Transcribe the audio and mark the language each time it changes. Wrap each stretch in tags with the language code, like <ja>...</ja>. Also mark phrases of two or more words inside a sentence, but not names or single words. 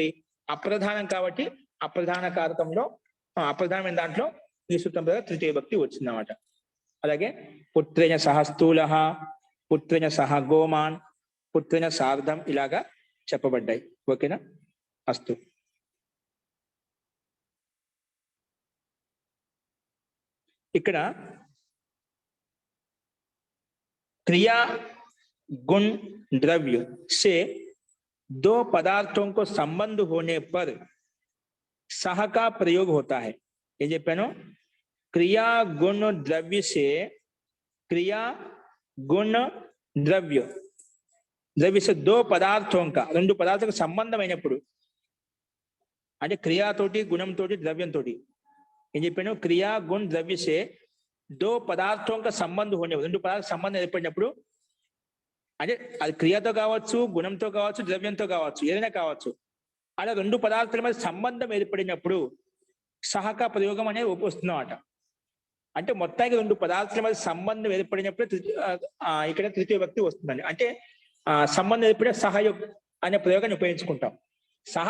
<te>అప్రధానం కాబట్టి అప్రధాన కారకంలో అప్రధానమైన దాంట్లో ఈ సూత్రం ద్వారా తృతీయ భక్తి వచ్చిందన్నమాట.</te> <sa>అలాగే पुत्रेण सह स्थूल, पुत्रेण सह गोमान्, पुत्रेण सार्धं ఇలాగా చెప్పబడ్డాయి.</sa> <te>ఓకేనా. అస్తు.</te> <hi>ఇక్కడ क्रिया गुण द्रव्य से दो पदार्थों को संबंध होने पर सह का प्रयोग होता है।</hi> <te>ये చెప్పాను</te> <hi>क्रिया गुण द्रव्य से क्रिया गुण द्रव्य द्रव्य से दो पदार्थों का</hi> <te>రెండు పదార్థాలకు సంబంధం అయినప్పుడు అంటే క్రియాతోటి గుణంతోటి ద్రవ్యంతోటి ఏం చెప్పాను</te> <hi>क्रिया गुण द्रव्य से दो पदार्थों का संबंध होने</hi> <te>రెండు పదార్థాల సంబంధం ఏర్పడినప్పుడు అంటే అది క్రియతో కావచ్చు గుణంతో కావచ్చు ద్రవ్యంతో కావచ్చు ఏదైనా కావచ్చు అలా రెండు పదార్థాల మధ్య సంబంధం ఏర్పడినప్పుడు సహక ప్రయోగం అనేది వస్తుందన్నమాట అంటే మొత్తానికి రెండు పదార్థాల మధ్య సంబంధం ఏర్పడినప్పుడు ఇక్కడ తృతీయ వ్యక్తి వస్తుందండి అంటే సంబంధం ఏర్పడే సహయోగ అనే ప్రయోగాన్ని ఉపయోగించుకుంటాం సహ</te>